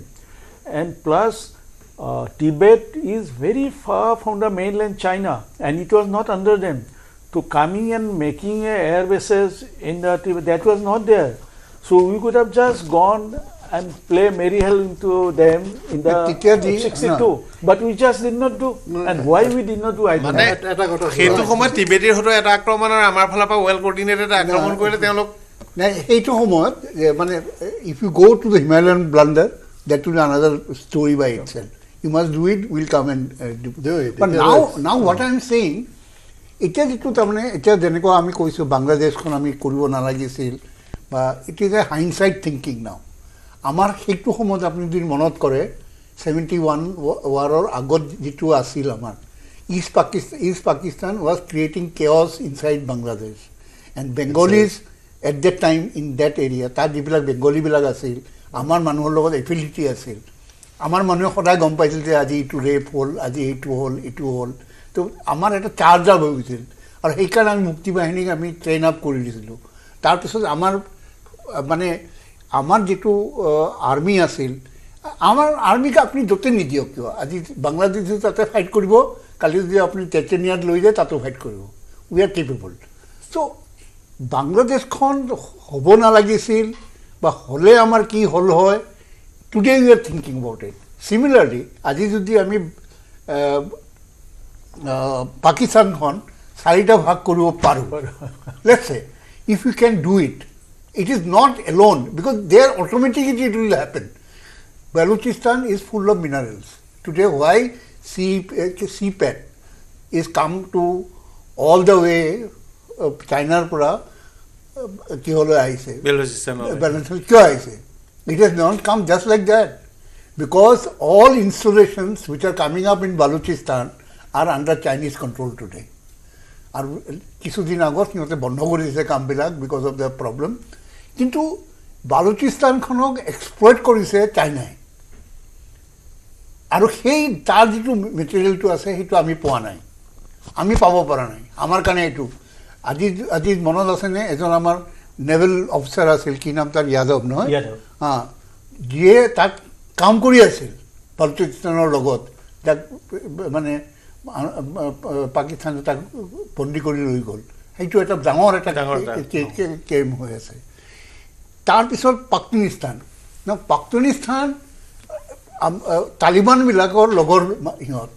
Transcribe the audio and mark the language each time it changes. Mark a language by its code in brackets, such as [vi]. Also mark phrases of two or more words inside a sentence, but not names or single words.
[en] And plus, Tibet is very far from the mainland China, and it was not under them. So coming and making air bases in the Tibet, that was not there. So we could have just gone and play merry hell into them in the 62, but we just did not do. And why we did not do? I don't know. [as] সেইটো সময়ত টিবেটৰ হতো এটা আক্ৰমণ আৰু আমাৰ ফালৰ পৰা [en] well coordinated [as] আক্ৰমণ কৰিলে তেওঁলোক নাই এইটো সময়ত মানে [en] if you go to the Himalayan blunder, that will be another story by itself. You must do it, we'll come and do it. But now what I am saying, [as] এতিয়া যিটো তাৰমানে এতিয়া যেনেকুৱা আমি কৈছোঁ বাংলাদেশখন আমি কৰিব নালাগিছিল বা [en] it is a hindsight thinking now [as] আমাৰ সেইটো সময়ত আপুনি যদি মনত কৰে 71 ৱাৰৰ আগত যিটো আছিল আমাৰ [en] East Pakistan was creating chaos inside Bangladesh and Bengalis at that time in that area [as] তাত যিবিলাক বেংগলীবিলাক আছিল আমাৰ [en] মানুহৰ লগত এফিলিটি আছিল আমাৰ [as] মানুহে সদায় গম পাইছিল যে আজি এইটো ৰেপ হ'ল আজি এইটো হ'ল তো আমাৰ এটা [en] charge up [as] হৈ গৈছিল আৰু সেইকাৰণে আমি মুক্তি বাহিনীক আমি [en] train up [as] কৰি দিছিলোঁ তাৰপিছত আমাৰ মানে আমাৰ যিটো আৰ্মি আছিল আমাৰ আৰ্মিক আপুনি য'তে নিদিয়ক কিয় আজি বাংলাদেশ তাতে ফাইট কৰিব কালি যদি আপুনি চেচেনিয়াত লৈ যায় তাতো ফাইট কৰিব [en] we are capable so' [as] বাংলাদেশখন হ'ব নালাগিছিল বা হ'লে আমাৰ কি হ'ল হয় [en] Today we are thinking about it. Similarly, [as] আজি যদি আমি পাকিস্তানখন 4টা ভাগ কৰিব পাৰোঁ [en] let's say if we can do it, it is not alone because there automatically it will happen. Balochistan is full of minerals. Today why CPET is come to all the way China [as] পৰা কি হ'লে আহিছে Balochistan কিয় আহিছে [en] It has not come just like that because all installations which are coming up in Balochistan are under Chinese control today. [as] And কিছুদিন আগত সিহঁতে বন্ধ কৰি দিছে কামবিলাক [en] because of the problem. [as] কিন্তু বালুচিস্তানখনক এক্সপ্লইট কৰিছে চাইনাই আৰু সেই তাৰ যিটো মেটেৰিয়েলটো আছে সেইটো আমি পোৱা নাই আমি পাব পৰা নাই আমাৰ কাৰণে এইটো আজি মনত আছেনে এজন আমাৰ [en] naval officer [as] আছিল কি নাম তাৰ যাদৱ নহয় যিয়ে তাক কাম কৰি আছিল বালুচিস্তানৰ লগত তাক মানে পাকিস্তানে তাক বন্দী কৰি লৈ গ'ল সেইটো এটা ডাঙৰ এটা কেম হৈ আছে তাৰপিছত পাকিস্তান তালিবানবিলাকৰ লগৰ সিহঁত